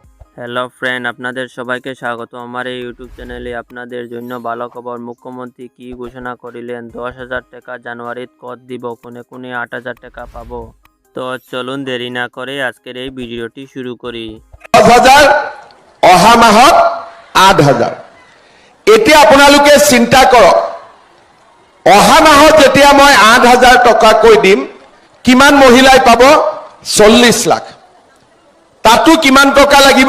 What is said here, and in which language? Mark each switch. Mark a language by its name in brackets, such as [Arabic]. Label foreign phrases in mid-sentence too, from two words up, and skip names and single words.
[English] Hello friend, [Bangla] আপনাদের সবাইকে স্বাগত আমার এই ইউটিউব চ্যানেলে। আপনাদের জন্য ভালো খবর। মুখ্যমন্ত্রী কি ঘোষণা করিলেন? [Assamese] 10,000 টাকা জানুয়ারিত কত দিব, কোনে কোনে 8,000 টাকা পাবো। [Bangla] তো চলুন দেরি না করে আজকের এই ভিডিওটি শুরু করি। [Assamese] 10,000 অহা মাহত 8,000। এতিয়া আপোনালোকে চিন্তা কৰক, অহা মাহত যেতিয়া মই 8,000 টকাকৈ দিম, কিমান মহিলাই পাব? 40 লাখ। তাতো কিমান টকা লাগিব?